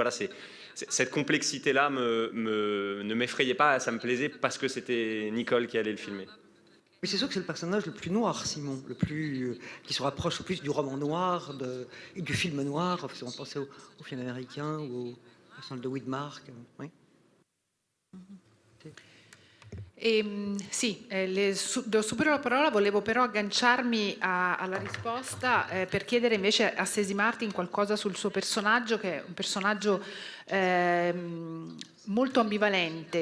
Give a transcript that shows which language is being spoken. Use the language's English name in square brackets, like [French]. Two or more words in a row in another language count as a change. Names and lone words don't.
[French] Voilà, cette complexité-là ne m'effrayait pas, ça me plaisait parce que c'était Nicole qui allait le filmer. Mais c'est sûr que c'est le personnage le plus noir, Simon, qui se rapproche le plus du roman noir et du film noir, si on pensait au film américain ou au personnage de Widmark. Oui. [Italian] Sì, do subito la parola, volevo però agganciarmi alla risposta per chiedere invece a Stacey Martin qualcosa sul suo personaggio, che è un personaggio molto ambivalente.